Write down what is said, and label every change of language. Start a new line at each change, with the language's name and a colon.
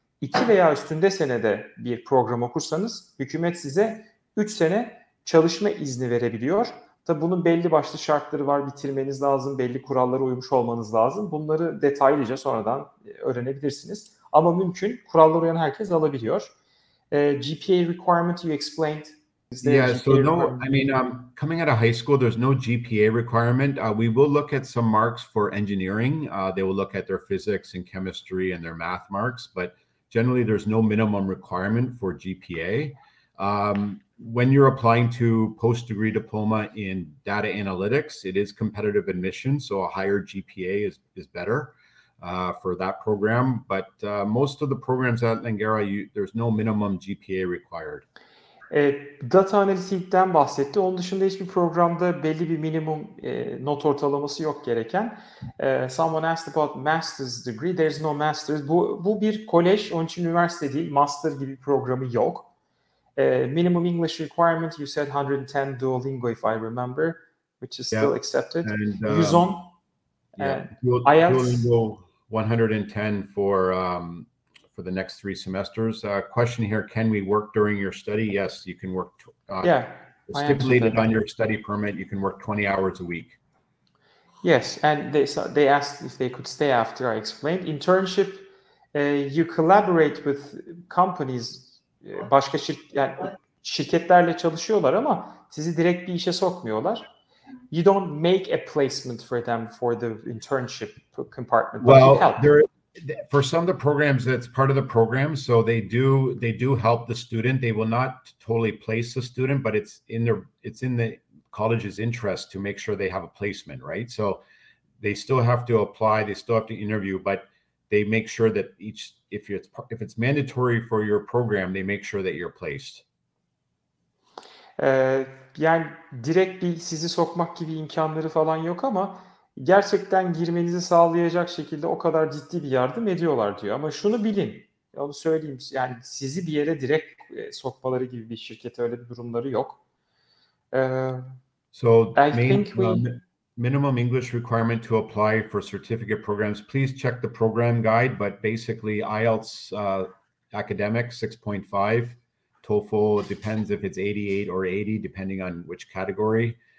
Turkish: 2 veya üstünde senede bir program okursanız hükümet size 3 sene çalışma izni verebiliyor. Tabii bunun belli başlı şartları var. Bitirmeniz lazım, belli kurallara uymuş olmanız lazım. Bunları detaylıca sonradan öğrenebilirsiniz. Ama mümkün. Kurallara uyan herkes alabiliyor.
English: GPA requirement you explained. Yeah, so no, I mean, coming out of high school, there's no GPA requirement. We will look at some marks for engineering. They will look at their physics and chemistry and their math marks, but generally there's no minimum requirement for GPA. When you're applying to post-degree diploma in data analytics, it is competitive admission, so a higher GPA is better for that program. But most of the programs at Langara, there's no minimum GPA required.
Turkish: Data analitikten bahsetti. Onun dışında hiçbir programda belli bir minimum not ortalaması yok gereken.
English: Someone asked about master's degree. There's no master's.
Turkish: Bu bir kolej, onun için üniversite değil. Master gibi bir programı yok.
English: Minimum English requirement, you said 110 Duolingo if I remember, which is still accepted. And, 110. IELTS. Duolingo 110 for the next 3 semesters. Question here, can we work during your study? Yes, you can work. Stipulated on your study permit, you can work 20 hours a week. Yes, and they asked if they could stay after I explained. Internship, you collaborate with companies,
Turkish: başka şirketlerle çalışıyorlar ama sizi direkt bir işe sokmuyorlar.
English: You don't make a placement for them for the internship compartment. Well, for some of the programs, that's part of the program, so they do help the student. They will not totally place the student, but it's in the college's interest to make sure they have a placement, right? So they still have to apply, they still have to interview, but they make sure that if it's mandatory for your program, they make sure that you're placed.
Turkish: Yani direkt bir sizi sokmak gibi imkanları falan yok ama gerçekten girmenizi sağlayacak şekilde o kadar ciddi bir yardım ediyorlar diyor. Ama şunu bilin, onu söyleyeyim, yani sizi bir yere direkt sokmaları gibi bir şirkete öyle bir durumları yok.
English: So minimum English requirement to apply for certificate programs. Please check the program guide, but basically IELTS academic 6.5, TOEFL depends if it's 88 or 80 depending on which category.